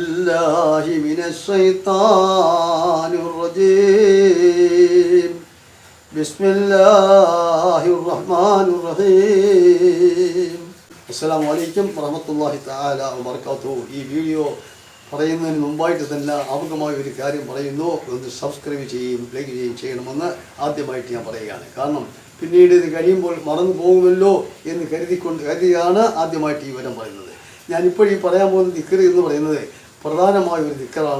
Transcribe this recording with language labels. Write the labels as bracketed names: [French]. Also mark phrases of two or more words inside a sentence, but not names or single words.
[Arabic] بالله من الشيطان الرجيم بسم الله الرحمن الرحيم السلام عليكم ورحمة الله تعالى وبركاته. [Malayalam] ഈ വീഡിയോ പറയുന്നതിന് മുമ്പായിട്ട് തന്നെ ആമുഖമായ ഒരു കാര്യം പറയുന്നു. ഒന്ന് സബ്സ്ക്രൈബ് ചെയ്യുകയും ലൈക്ക് ചെയ്യുകയും ചെയ്യണമെന്ന് ആദ്യമായിട്ട് ഞാൻ പറയുകയാണ്. കാരണം പിന്നീട് ഇത് കഴിയുമ്പോൾ മറന്നു പോകുമല്ലോ എന്ന് കരുതിയാണ് ആദ്യമായിട്ട് ഈ വരം പറയുന്നത്. ഞാനിപ്പോൾ ഈ പറയാൻ പോകുന്ന ദിക്ർ എന്ന് പറയുന്നത് പ്രധാനമായ ഒരു ദിക്റാണ്.